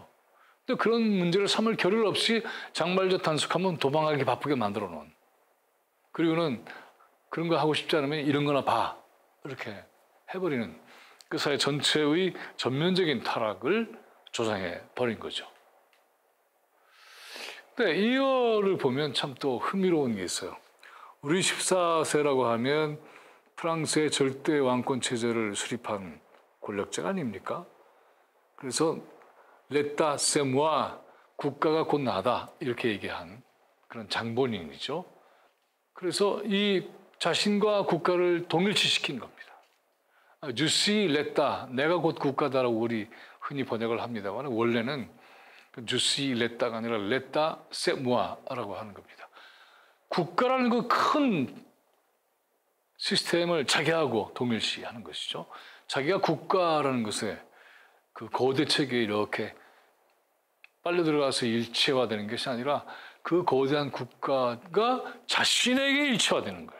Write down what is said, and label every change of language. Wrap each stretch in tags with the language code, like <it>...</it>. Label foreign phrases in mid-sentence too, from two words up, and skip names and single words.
<ko>근데 그런 문제를 삼을 겨를 없이 장발적 단속하면 도망가기 바쁘게 만들어 놓은 그리고는 그런 거 하고 싶지 않으면 이런 거나 봐 이렇게 해버리는 그 사회 전체의 전면적인 타락을 조장해 버린 거죠. 근데 이어를 보면 참 또 흥미로운 게 있어요. 우리 14세라고 하면 프랑스의 절대 왕권 체제를 수립한 권력자가 아닙니까?</ko> <fr>그래서 l'état c'est moi,</fr> <ko>국가가 곧 나다 이렇게 얘기한 그런 장본인이죠. 그래서 이 자신과 국가를 동일치시킨 겁니다.</ko> <fr>Je suis l'état,</fr> <ko>내가 곧 국가다라고 우리 흔히 번역을 합니다만 원래는</ko> <fr>Je suis l'état</fr> <ko>가 아니라</ko> <fr>l'état c'est moi</fr> <ko>라고 하는 겁니다. 국가라는 그 큰 시스템을 자기하고 동일시하는 것이죠. 자기가 국가라는 것에 그 거대 체계에 이렇게 빨려 들어가서 일체화되는 것이 아니라 그 거대한 국가가 자신에게 일체화되는 거예요.</ko>